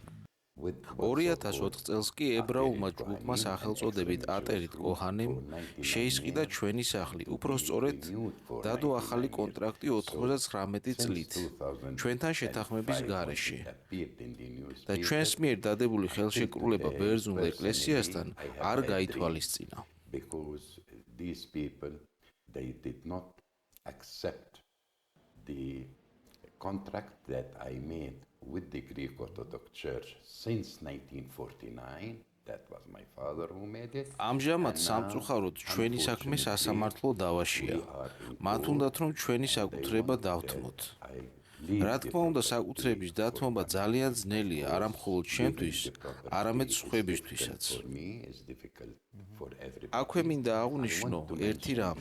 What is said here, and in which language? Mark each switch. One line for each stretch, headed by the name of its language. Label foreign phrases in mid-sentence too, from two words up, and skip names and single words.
Georgian: 2004 წელს კი ებრაულმა ჯგუფმა სახელწოდებით ატერით კოჰანემ შეისყიდა ჩვენი სახლი, უпростоრედ დადო ახალი კონტრაქტი 99 წლით ჩვენთან შეთანხმების გარეშე. და ჩვენს მიერ დადებული ხელშეკრულება ბერძნულ ეკლესიასთან არ გაითვალისწინა.
English: Contract that I made with the Greek Orthodox Church since 1949, that was my father who made it.
Georgian: ამჟამად სამწუხაროდ ჩვენი საქმე სასამართლო დავაშია. მათ უნდათ რომ ჩვენი საკუთრება დავთმოთ. რა თქმა უნდა, საკუთრების დათმობა ძალიან ძნელია არა მხოლოდ ჩემთვის, არამედ სხვებისთვისაც. აქვე მინდა აღვნიშნო ერთი რამ.